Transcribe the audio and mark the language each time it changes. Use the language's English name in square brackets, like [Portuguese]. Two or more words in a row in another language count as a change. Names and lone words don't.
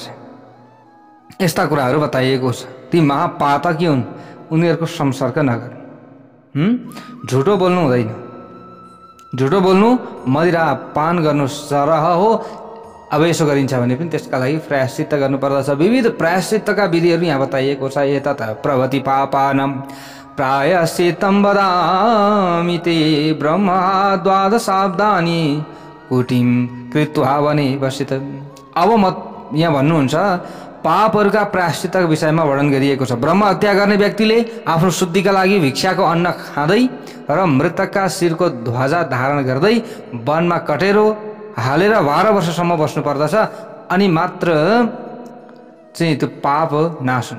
[Nepali] यस्ता कुराहरू बताइएको छ। ती महापातकी हुन्, उनीहरूको संसर्ग नगर्नु। झुटो बोल्नु हुँदैन। झुटो बोल्नु, मदिरा पान गर्नु सरह हो। अब यसो गरिन्छ भने पनि त्यसका लागि प्रायश्चित गर्नुपर्दछ। विविध प्रायश्चितका विधिहरू यहाँ बताइएको छ। [Sanskrit] एतत् प्रभति पापानम प्रायश्चित्तं वदामि ते ब्रह्मा द्वादशाब्दानि कुटिम कृत्वा वने वसित। [Nepali] अब म यहाँ भन्नुहुन्छ पापहरूका प्रायश्चितका विषयमा वर्णन गरिएको छ। ब्रह्म हत्या गर्ने व्यक्तिले आफ्नो शुद्धिका लागि भिक्षाको अन्न खाँदै र मृतकका शिरको ध्वजा धारण गर्दै वनमा कटेरो हालेर 12 वर्षसम्म बस्नु पर्दछ, अनि मात्र चाहिँ त्यो पाप नाश हुन्छ।